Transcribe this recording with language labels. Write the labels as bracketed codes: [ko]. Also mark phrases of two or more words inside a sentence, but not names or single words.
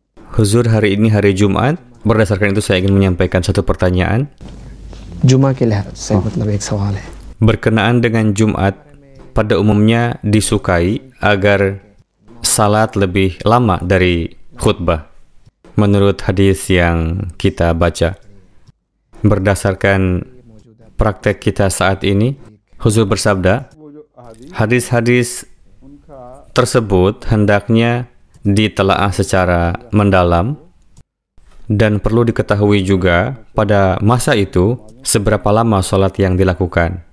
[id] Huzur, hari ini hari Jumat. Berdasarkan itu saya ingin menyampaikan satu pertanyaan. [ur] جمعہ کے لحاظ سے مطلب ایک سوال ہے. [id] Berkenaan dengan Jumat, pada umumnya disukai agar salat lebih lama dari khutbah. Menurut hadis yang kita baca, berdasarkan praktek kita saat ini, Huzur bersabda, hadis-hadis tersebut hendaknya ditelaah secara mendalam, dan perlu diketahui juga pada masa itu seberapa lama sholat yang dilakukan.